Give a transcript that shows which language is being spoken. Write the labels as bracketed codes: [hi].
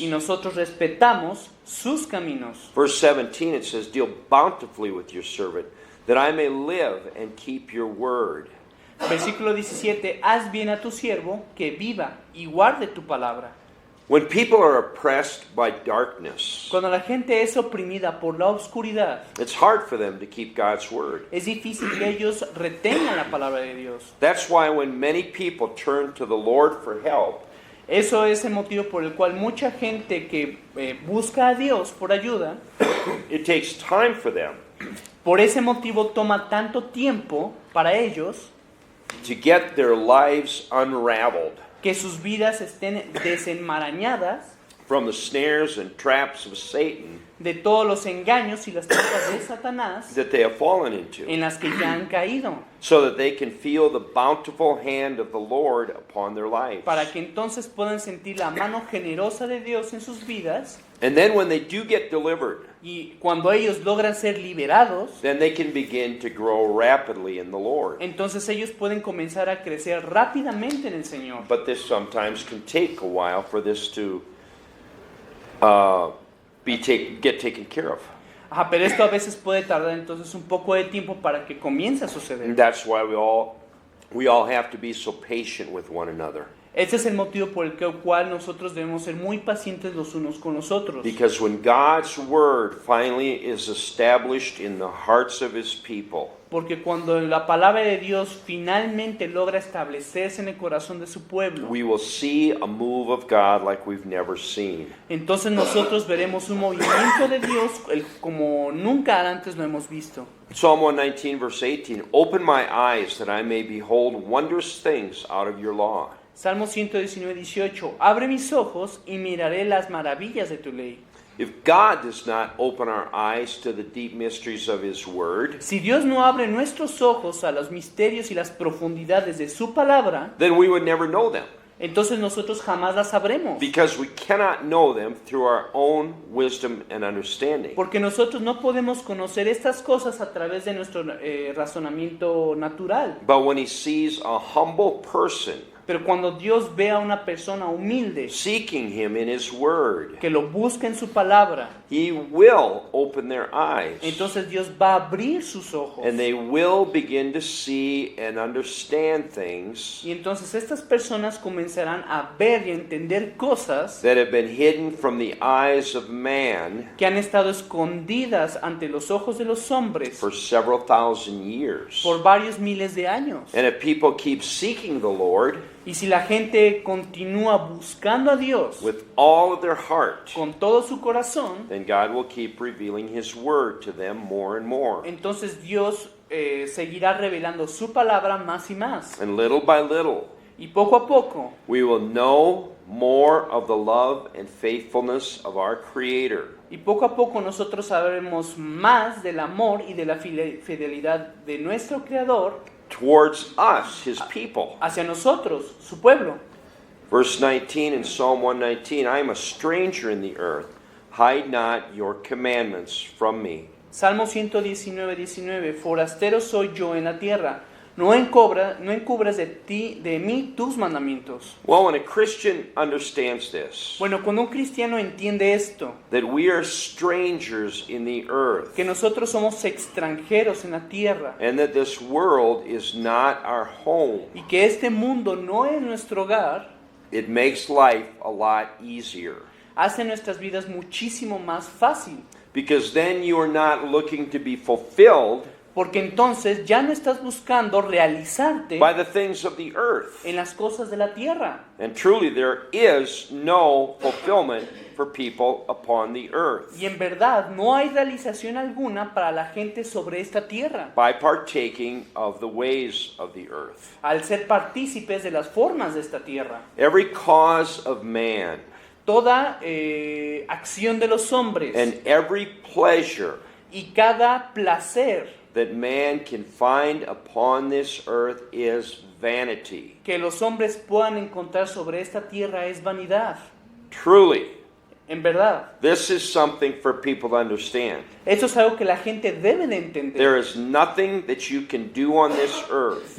[es] y nosotros respetamos sus caminos. [en] Verse 17, it says, deal bountifully with your servant, that I may live and keep your word. [es] Versículo 17, haz bien a tu siervo que viva y guarde tu palabra. [en] When people are oppressed by darkness, [es] Cuando la gente es oprimida por la oscuridad, [en] it's hard for them to keep God's word. [es] es difícil que ellos retengan la palabra de Dios. [en] That's why when many people turn to the Lord for help, [es] Eso es el motivo por el cual mucha gente que busca a Dios por ayuda, [en] it takes time for them [es] por ese motivo toma tanto tiempo para ellos [en] to get their lives unraveled [es] que sus vidas estén desenmarañadas [en] from the snares and traps of Satan [es] de todos los engaños y las trampas de Satanás [en] that they have fallen into, [es] en las que ya han caído, [en] so that they can feel the bountiful hand of the Lord upon their lives. [es] para que entonces puedan sentir la mano generosa de Dios en sus vidas. [en] And then when they do get delivered, [es] Y cuando ellos logran ser liberados, [en] then they can begin to grow rapidly in the Lord. [es] entonces ellos pueden comenzar a crecer rápidamente en el Señor. [en] But this sometimes can take a while for this to get taken care of. [es] Ajá, pero esto a veces puede tardar entonces un poco de tiempo para que comience a [en] And [es] suceder. [en] that's why we all have to be so patient with one another. [es] Ese es el motivo por el cual nosotros debemos ser muy pacientes los unos con los otros. [en] Because when God's word finally is established in the hearts of his people, [es] Porque cuando la palabra de Dios finalmente logra establecerse en el corazón de su pueblo, [en] we will see a move of God like we've never seen. [es] entonces nosotros veremos un movimiento de Dios como nunca antes lo hemos visto. [en] Psalm 119 verse 18, open my eyes that I may behold wondrous things out of your law. [es] Salmo 119, 18. Abre mis ojos y miraré las maravillas de tu ley. [en] If God does not open our eyes to the deep mysteries of his word, [es] Si Dios no abre nuestros ojos a los misterios y las profundidades de su palabra, [en] then we would never know them. [es] entonces nosotros jamás las sabremos. [en] Because we cannot know them through our own wisdom and understanding. [es] Porque nosotros no podemos conocer estas cosas a través de nuestro razonamiento natural. [en] But when he sees a humble person [es] Pero cuando Dios ve a una persona humilde, [en] seeking him in his word, [es] que lo busca en su palabra, [en] he will open their eyes. [es] entonces Dios va a abrir sus ojos. [en] And they will begin to see and understand things [es] Y entonces estas personas comenzarán a ver y a entender cosas [en] that have been hidden from the eyes of man [es] que han estado escondidas ante los ojos de los hombres [en] for several thousand years. [es] por varios miles de años. [en] And if people keep seeking the Lord [es] Y si la gente continúa buscando a Dios [en] with all of their heart, [es] con todo su corazón, [en] then God will keep revealing his word to them more and more. [es] entonces Dios seguirá revelando su palabra más y más. [en] And little by little, [es] Y poco a poco [en] we will know more of the love and faithfulness of our Creator. [es] Y poco a poco nosotros sabremos más del amor y de la fidelidad de nuestro Creador [en] Towards us, his people. [es] hacia nosotros, su pueblo. [en] Verse 19 in Psalm 119, I am a stranger in the earth. Hide not your commandments from me. [es] Salmo 119, 19. Forastero soy yo en la tierra. No encubras de mí tus mandamientos. [en] Well, when a Christian understands this, [es] Bueno, cuando un cristiano entiende esto, [en] that we are strangers in the earth, [es] que nosotros somos extranjeros en la tierra, [en] and that this world is not our home, [es] y que este mundo no es nuestro hogar, [en] it makes life a lot easier. [es] hace nuestras vidas muchísimo más fácil. [en] Because then you are not looking to be fulfilled [es] Porque entonces ya no estás buscando realizarte [en] by the things of the earth. [es] en las cosas de la tierra. [en] And truly, there is no fulfillment for people upon the earth [es] Y en verdad no hay realización alguna para la gente sobre esta tierra, [en] by partaking of the ways of the earth. [es] al ser partícipes de las formas de esta tierra. [en] Every cause of man [es] Toda acción de los hombres [en] and every pleasure [es] y cada placer [en] that man can find upon this earth is vanity. [es] que los hombres puedan encontrar sobre esta tierra es vanidad. [en] Truly, [es] En verdad, [en] this is something for people to understand. [es] eso es algo que la gente debe de entender. [en] There is nothing that you can do on this earth,